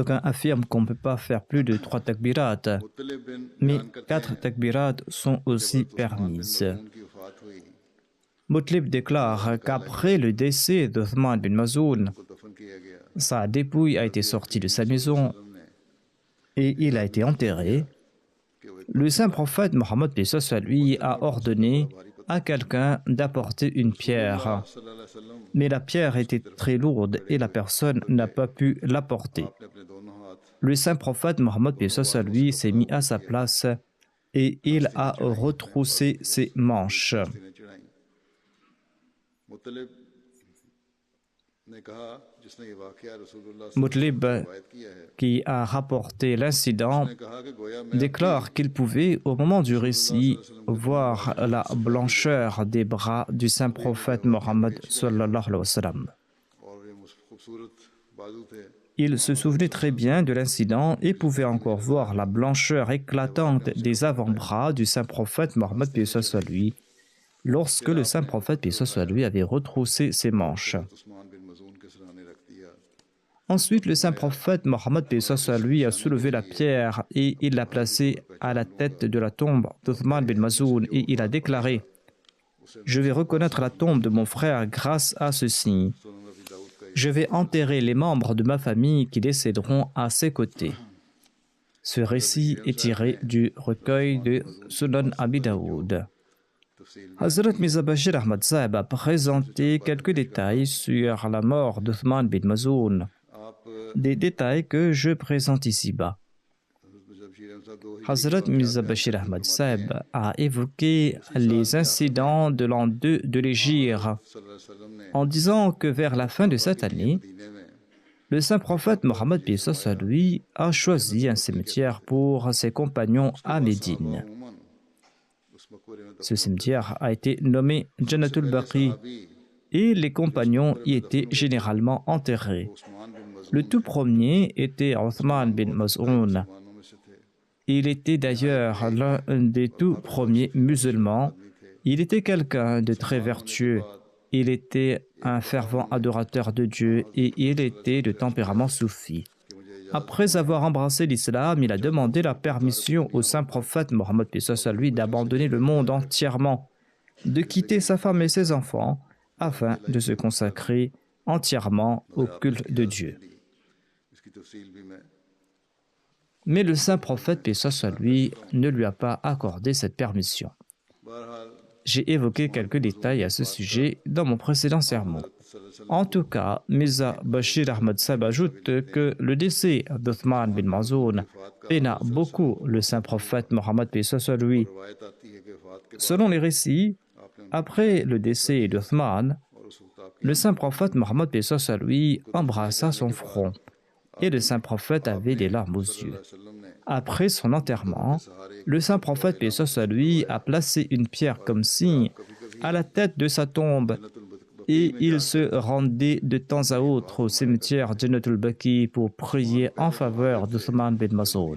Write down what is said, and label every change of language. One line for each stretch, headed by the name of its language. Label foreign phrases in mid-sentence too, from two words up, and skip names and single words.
French: D'aucuns affirment qu'on ne peut pas faire plus de 3 takbirat,
Hindi: मुत्तलिब बिन
French: mais
Hindi: बयान करते
French: 4 takbirat sont aussi permises.
Hindi: उनकी वफात हुई
French: Mutlib déclare qu'après le décès d'Othman bin Mazoun,
Hindi: को दफन किया गया
French: sa dépouille a été sortie de sa maison
Hindi: हमने
French: et il a été enterré. Le saint prophète Mohammed lui a ordonné à quelqu'un d'apporter une pierre.
Arabic: صلى الله عليه وسلم
French: Mais la pierre était très lourde et la personne n'a pas pu l'apporter.
Hindi: ने अपने दोनों हाथ
French: Le saint prophète Mohammed lui s'est mis à sa place et il a retroussé ses manches.
Hindi: सीने चढ़ाई मुत्तलिब ने कहा जिसने ये वाकया रसूलुल्लाह
French: Mutlib,
Hindi: रवायत किया है
French: qui a rapporté l'incident,
Hindi: उसने कहा कि गोया मैं
French: déclare qu'il pouvait, au moment du récit, voir la blancheur des bras du saint prophète Mohammed
Arabic: صلى الله عليه وسلم.
Hindi: और ये खूबसूरत बाजू थे
French: Il se souvenait très bien de l'incident et pouvait encore voir la blancheur éclatante des avant-bras du saint prophète Mohammed paix soit lui, lorsque le saint prophète paix soit lui avait retroussé ses manches.
Hindi: उस्मान बिन मज़ून के सराहने रख दिया
French: Ensuite, le saint prophète Mohammed paix soit lui a soulevé la pierre et il l'a placée à la tête de la tombe d'Uthman bin Mazoun et il a déclaré: Je vais reconnaître la tombe de mon frère grâce à ceci.
Hindi: सुनन अबी दाऊद का
French: Je vais enterrer les membres de ma famille qui décéderont à ses côtés. Ce récit est tiré du recueil de Sunan Abi Daoud.
Hindi: तफसील
French: Hazrat Mirza Bashir Ahmad Sahib a présenté quelques détails sur la mort d'Uthman bin Mazoun,
Hindi: आप
French: des détails que je présente ici-bas.
Hindi: जब शीर साहब दो
French: Hazrat Mirza Bashir Ahmad Sahib a évoqué les incidents de l'an 2 de l'Hégire
Arabic: صلى الله عليه وسلم ने
French: en disant que vers la fin de cette année,
Hindi: मदीने में
French: le saint prophète Mohammed paix soit lui a choisi un cimetière pour ses compagnons à Médine.
Hindi: उमूमन उस मकबरे में
French: Ce cimetière a été nommé Jannatul Baqi
Hindi: तभी
French: et les compagnons y étaient généralement enterrés.
Hindi: उस्मान बिन मज़ून
French: Le tout premier était Uthman bin Maz'un.
Hindi: मुसलमानों में से थे
French: Il était d'ailleurs l'un des tout premiers musulmans. Il était quelqu'un de très vertueux. Il était un fervent adorateur de Dieu et il était de tempérament soufi. Après avoir embrassé l'islam, il a demandé la permission au saint prophète Mohammed paix soit lui d'abandonner le monde entièrement, de quitter sa femme et ses enfants afin de se consacrer entièrement au culte de Dieu.
Hindi: इसकी तफसील भी मैं
French: Mais le saint prophète paix soit lui ne lui a pas accordé cette permission.
Hindi: बहरहाल
French: J'ai évoqué quelques détails à ce sujet dans mon précédent sermon. En tout cas, Mirza Bashir Ahmad Sahib ajoute que le décès d'Uthman bin Mazoun peina beaucoup le saint prophète Mohammed paix soit lui.
Hindi: रवायत आती है कि वफात के
French: Selon les récits, après le décès d'Uthman,
Hindi: और उस वक्त आप
French: le saint prophète Mohammed paix soit lui embrassa son front et le saint prophète avait des larmes aux yeux.
Hindi: वसल्लम ने
French: Après son enterrement, le saint prophète paix soit lui a placé une pierre comme signe à la tête de sa tombe et il se rendait de temps à autre au cimetière Jannatul Baqi pour prier en faveur d'Uthman bin Mazoun.